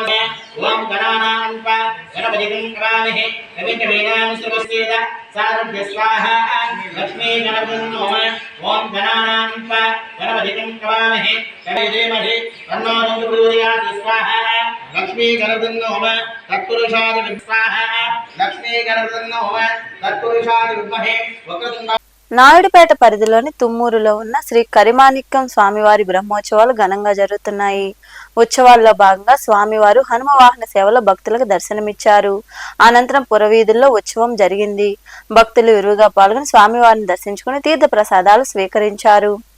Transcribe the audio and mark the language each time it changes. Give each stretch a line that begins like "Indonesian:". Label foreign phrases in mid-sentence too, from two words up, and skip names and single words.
Sanskrit: ओम गणानां गणपतिं नमामहे कवि कवीनां सर्वस्वेद सारभ्य स्वाहा लक्ष्मी गणपतिं नमः ओम गणानां गणपतिं नमामहे कवि देमहि तन्नो प्रचोदयात् स्वाहा लक्ष्मी गणपतिं नमः तत्पुरुषाय स्वाहा लक्ष्मी गणपतिं नमः तत्पुरुषाय विद्महे वक्रतुण्ड.
Telugu: నాయుడుపేట పరిధిలోని తుమ్మూరులో ఉన్న శ్రీ కరిమాణిక్యం స్వామివారి బ్రహ్మోత్సవాలు ఘనంగా జరుగుతున్నాయి. ఉత్సవాల్లో భాగంగా స్వామివారు హనుమ వాహన సేవలో భక్తులకు దర్శనమిచ్చారు. అనంతరం పురవీధుల్లో ఉత్సవం జరిగింది. భక్తులు విరివిగా పాల్గొని స్వామివారిని దర్శించుకుని తీర్థ ప్రసాదాలు స్వీకరించారు.